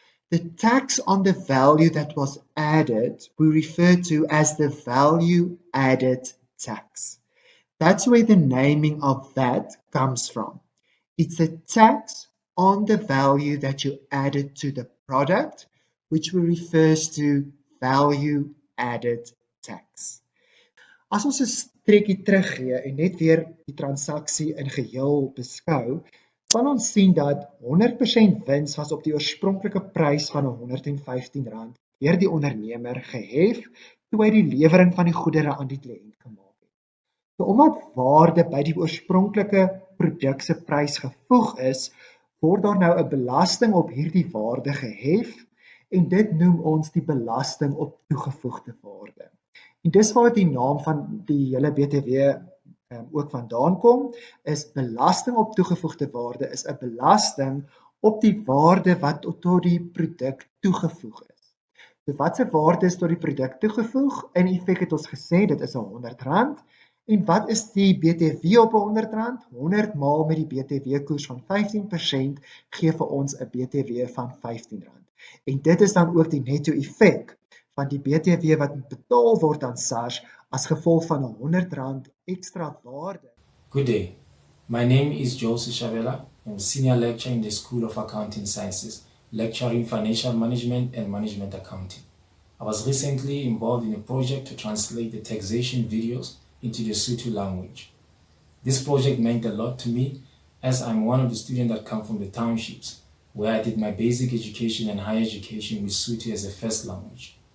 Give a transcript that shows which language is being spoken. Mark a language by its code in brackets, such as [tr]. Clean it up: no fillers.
[en] The tax on the value that was added, we refer to as the value added tax. That's where the naming of that comes from. It's a tax on the value that you added to the product, which refers to value added tax. [af] As ons 'n streekie teruggee en net weer die transaksie in geheel beskou, kan ons sien dat 100% wins was op die oorspronklike prys van R115 deur die ondernemer gehef toe hy die lewering van die goedere aan die kliënt gemaak het. So omdat waarde by die oorspronklike produk se prys gevoeg is, word daar nou 'n belasting op hierdie waarde gehef en dit noem ons die belasting op toegevoegde waarde. En dis waar die naam van die hele BTW ook vandaan kom, is belasting op toegevoegde waarde is 'n belasting op die waarde wat tot die produk toegevoeg is. So wat se waarde is tot die produk toegevoeg? In effek het ons gesê dit is R100. En wat is die BTW op R100? 100 maal met die BTW koers van 15% gee vir ons 'n BTW van R15. En dit is dan ook die netto effek van die BTW wat betaal word aan SARS as gevolg van R100 extra waarde. [en] Good day. My name is Joseph Shabela. I'm a senior lecturer in the School of Accounting Sciences, lecturing financial management and management accounting. I was recently involved in a project to translate the taxation videos into the Sotho language. This project meant a lot to me as I'm one of the students that come from the townships, where I did my basic education and higher education with Sotho as a first language.